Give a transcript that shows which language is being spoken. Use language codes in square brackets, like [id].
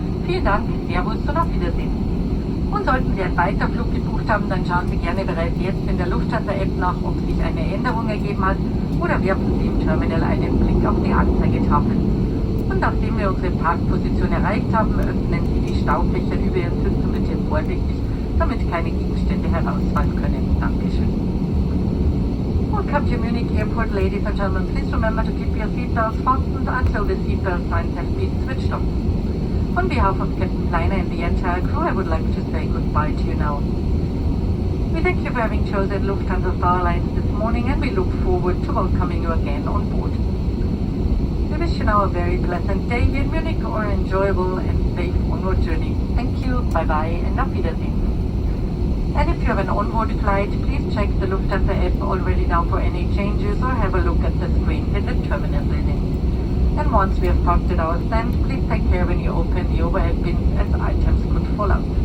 [de] Vielen Dank, Servus und auf Wiedersehen. Und sollten Sie einen Weiterflug gebucht haben, dann schauen Sie gerne bereits jetzt in der Lufthansa-App nach, ob sich eine Änderung ergeben hat, oder werfen Sie im Terminal einen Blick auf die Anzeigetafel. Und nachdem wir unsere Parkposition erreicht haben, öffnen Sie die Staufächer über Ihren Sitzen bitte vorsichtig, damit keine Gegenstände herausfallen können. Dankeschön. [en] Welcome to Munich Airport, ladies and gentlemen. Please remember to keep your seatbelts fastened until the seatbelt signs have been switched off. On behalf of Captain Pleiner and the entire crew, I would like to say goodbye to you now. We thank you for having chosen Lufthansa Starlines this morning, and we look forward to welcoming you again on board. We wish you now a very pleasant day here in Munich, or an enjoyable and safe onward journey. Thank you, bye-bye, and [de] auf Wiedersehen. [en] And if you have an onboard flight, please check the Lufthansa app already now for any changes, or have a look at the screens in the terminal building. And once we have parked at our stand, please take care when you open the overhead bins, as items could fall out.